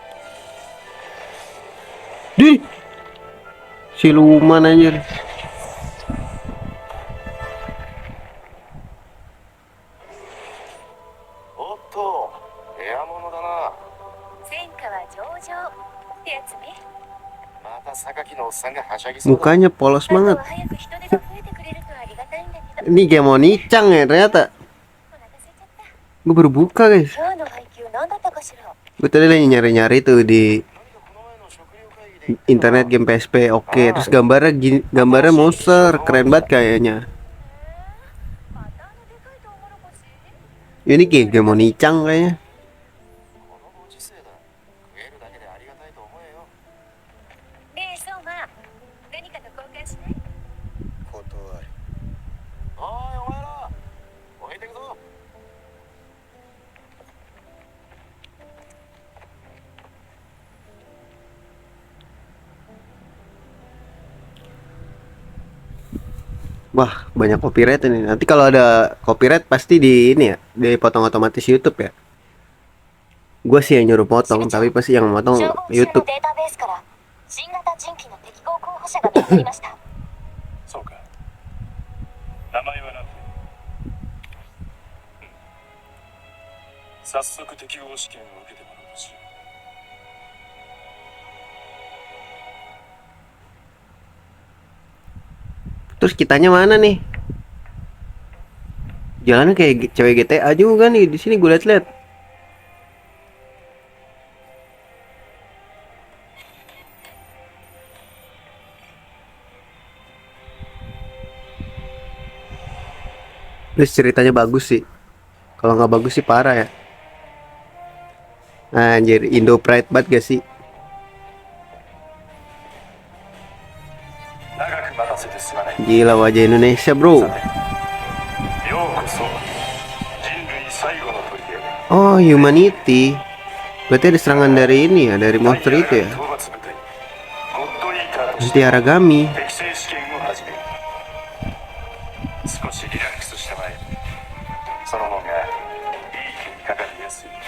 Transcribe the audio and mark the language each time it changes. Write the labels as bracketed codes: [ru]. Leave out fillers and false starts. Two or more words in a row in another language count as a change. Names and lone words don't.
[id] Di siluman anjir. [ja] おっと、レア物だな。戦果は上々ってやつね。また榊のおっさんがはしゃぎそうだ。 [id] Mukanya polos [ja] あと [id] banget. [ja] は早く人手が増えてくれるとありがたいんだけど。 [id] Ini game Onichan ya ternyata. [ja] お腹空いちゃった。 [id] Gue baru buka guys. [ja] 今日の配給何だったかしら。 [id] Gue tadi lagi nyari-nyari tuh di internet game PSP. Oke, terus gambarnya monster, keren banget kayaknya. [ja] またあのでかいトウモロコシ。 [id] Ini game Onichan kayaknya. [ja] このご時世だ。食えるだけでありがたいと思えよ。ねえ、そうま。何かと交換しない？断る。おい、お前ら。置いてくぞ。 [id] Wah, banyak copyright ini. Nanti kalau ada copyright pasti di ini ya, dipotong otomatis YouTube ya. Gue sih yang nyuruh potong, tapi pasti yang motong [ja] 情報集の [id] YouTube. [ja] データベースから新型人機の適合候補者が見つかりました。そうか。名前は何て？早速適合試験を受けてもらおうとしよう。 [id] Terus kitanya mana nih? Jalannya kayak cewek GTA juga nih di sini gue liat-liat. Terus ceritanya bagus sih. Kalau nggak bagus sih parah ya. Anjir, [en] Indo Pride [id] banget gak sih? [ja] 長く待たせてすまない。 [id] Gila wajah Indonesia bro. [ja] ようこそ人類最後の砦へ。 [en] Oh, Humanity. [id] Berarti ada serangan dari ini ya, dari monster itu ya. [ja] 討伐部隊ゴッドイーターとし [id] Nanti [ja] て Aragami. 適正試験を始める。少しリラックスしたまえ。その方がいい気にかかりやすい。